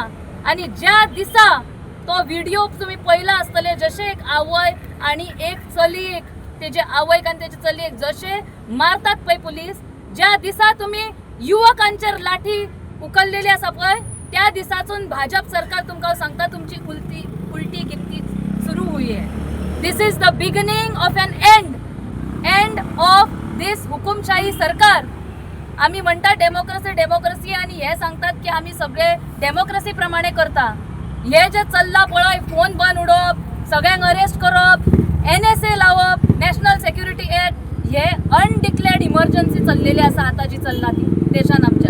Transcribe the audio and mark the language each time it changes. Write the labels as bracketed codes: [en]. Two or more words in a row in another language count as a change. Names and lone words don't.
[kok] आणि ज्या दिसा तो व्हिडिओ तुम्ही पळयला आसतले जशे एक आवय आणि एक चलयेक तेजे आवयक आणि तेजे चलयेक जशे मारतात पळय पुलीस, ज्या दिसा तुम्ही युवकांचेर लाठी उखललेली आसा पळय त्या दिसासून भाजप सरकार तुमकां सांगता तुमची [hi] उलटी गिनती सुरू हुई है. [en] This is the beginning of an end of this [kok] हुकुमशाही सरकार. आम्ही म्हणटा डेमोक्रेसी आणि हे सांगतात की आम्ही सगळे डेमोक्रेसी प्रमाणे करता. हे जे चल्ला पळय फोन बंद उडोवप, सगळ्यांक अरेस्ट करप, NSA लावप, नॅशनल सिक्युरिटी एक्ट, हे [en] undeclared emergency [kok] चल्लेली आसा आता जी चल्ला ती देशान आमच्या.